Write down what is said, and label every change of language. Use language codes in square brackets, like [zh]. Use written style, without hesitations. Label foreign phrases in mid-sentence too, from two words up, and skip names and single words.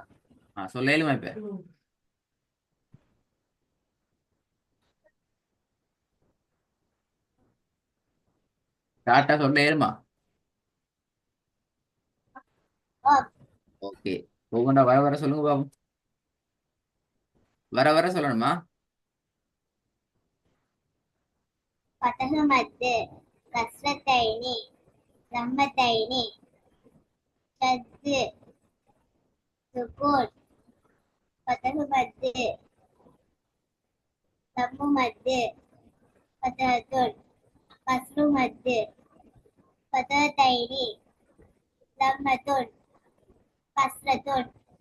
[ta] சொல்லலுமா இப்ப? டாட்டா சொல்லலுமா? ஆம். ஓகே. ஒவ்வொன்றா வர வர சொல்லுங்க பாபு. வர வர சொல்லணுமா? [ar] فتح مد كسرتين ضمتين شد سكون فتح مد ضم مد فتحة كسر مد فتحتين ضمة كسرة